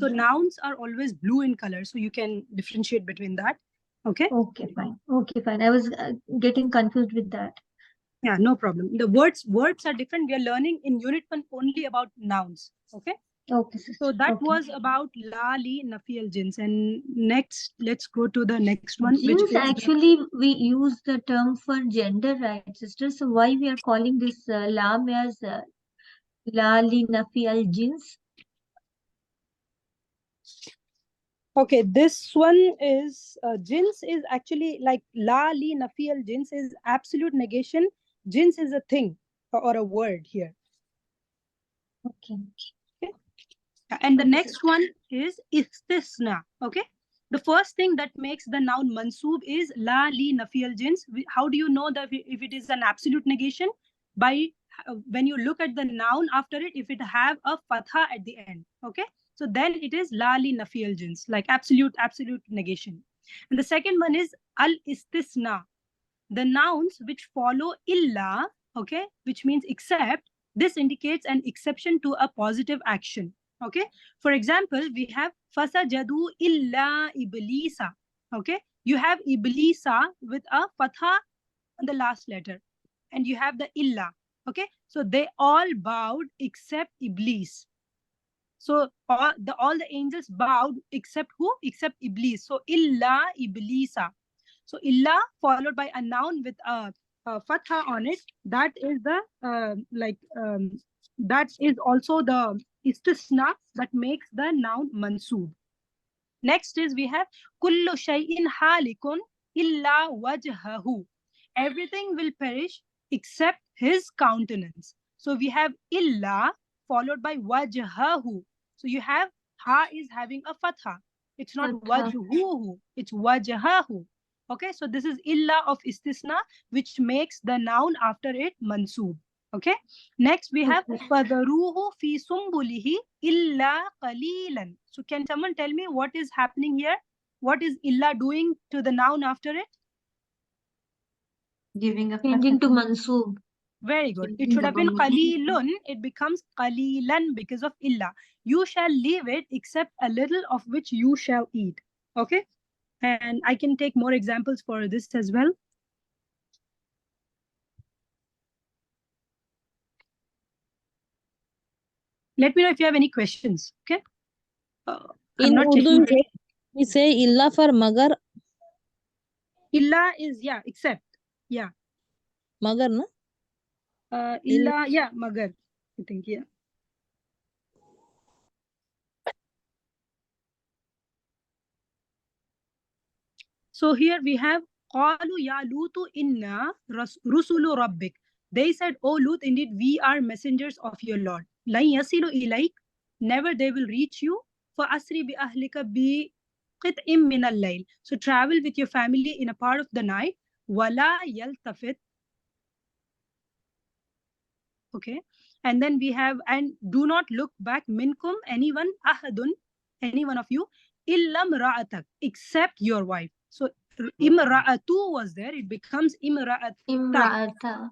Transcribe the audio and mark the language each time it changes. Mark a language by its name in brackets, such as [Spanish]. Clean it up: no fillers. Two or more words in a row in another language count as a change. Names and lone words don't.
[English] So nouns are always blue in color, so you can differentiate between that. Okay. Okay, fine. Okay, fine. I was getting confused with that. Yeah, no problem. The verbs are different. We are learning in Unit 1 only about nouns. Okay. Okay, sister. So that was about [Arabic] لا لنفي الجنس. [English] And next, let's go to the next one. Jins, actually, we use the term for gender, right, sister? So why we are calling this lam as [Arabic] لا لنفي الجنس? [English] Okay, this one is jins is actually like [Arabic] لا لنفي الجنس [English] is absolute negation. Jins is a thing or a word here. Okay. And the next one is istisna. Okay. The first thing that makes the noun mansub is [Arabic] لا لنفي الجنس. [English] How do you know that if it is an absolute negation? By when you look at the noun after it, if it have a fatha at the end. Okay. So then it is [Arabic] لا لنفي الجنس, [English] like absolute negation. And the second one is [Arabic] الاستثناء. [English] The nouns which follow illa, okay, which means except, this indicates an exception to a positive action. Okay. For example, we have [Arabic] فسجدوا إلا إبليس. [English] Okay. You have iblisa with a fatha on the last letter, and you have the illa. Okay. So they all bowed except Iblis. So all the angels bowed except who? Except Iblis. So [Arabic] إلا إبليس. [English] So illa followed by a noun with a fatha on it. That is the that is also the istisna that makes the noun mansoob. Next is we have [Arabic] كل شيء هالك إلا وجهه. [English] Everything will perish except his countenance. So we have illa followed by wajhahu. So you have ha is having a fatha. It's not Fatha. wajhuhu, it's wajhahu. Okay, so this is illa of istisna, which makes the noun after it mansoob. Okay, next we have [Arabic] فذروه في سنبله إلا قليلا. [English] So can someone tell me what is happening here? What is illa doing to the noun after it? Giving a Changing to fatha. mansoob. Very good. It Changing should have the been mansoob. qalilun. It becomes qalilan because of illa. You shall leave it except a little of which you shall eat. Okay. And I can take more examples for this as well. Let me know if you have any questions. Okay. I'm In not Urdu, checking. we say illa for magar, Illa is, yeah, except. Yeah. [Urdu] مگر نا? [English] Illa, yeah, magar. I think, yeah. So here we have [Arabic] قالوا يا لوط إنا رسل ربك. [English] They said, "Oh Lut, indeed we are messengers of your Lord. [Arabic] لن يصلوا إليك, [English] never they will reach you. [Arabic] فأسري بأهلك بقطع من الليل." [English] So travel with your family in a part of the night. [Arabic] ولا يلتفت. [English] Okay, and then we have, and do not look back minkum, anyone, ahadun, any one of you, [Arabic] إلا امرأتك, [English] except your wife. So imra'atu was there, it becomes imra'ata. Imra'ata.